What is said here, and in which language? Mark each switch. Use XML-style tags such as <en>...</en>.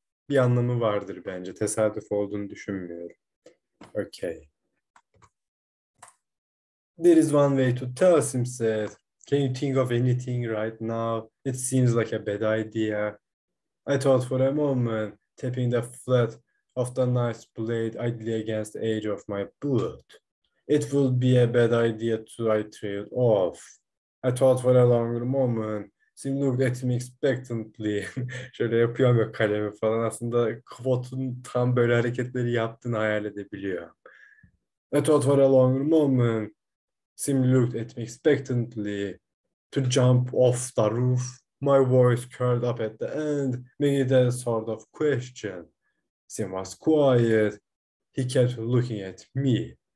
<tr>Bir anlamı vardır bence. Tesadüf olduğunu düşünmüyorum.</tr> <en>Okay. There is one way to tell, Sim said. Can you think of anything right now? It seems like a bad idea. I thought for a moment, tapping the flat of the knife's blade idly against the edge of my boot. It would be a bad idea to, I trailed off. I thought for a longer moment. Sim looked at me expectantly.</en> <tr>Şöyle yapıyorum ya kalemi falan. Aslında Quote'un tam böyle hareketleri yaptığını hayal edebiliyor.</tr> <en>I thought for a longer moment. Sim looked at me expectantly. To jump off the roof. My voice curled up at the end, making it a sort of question. Sim was quiet. He kept looking at me.</en>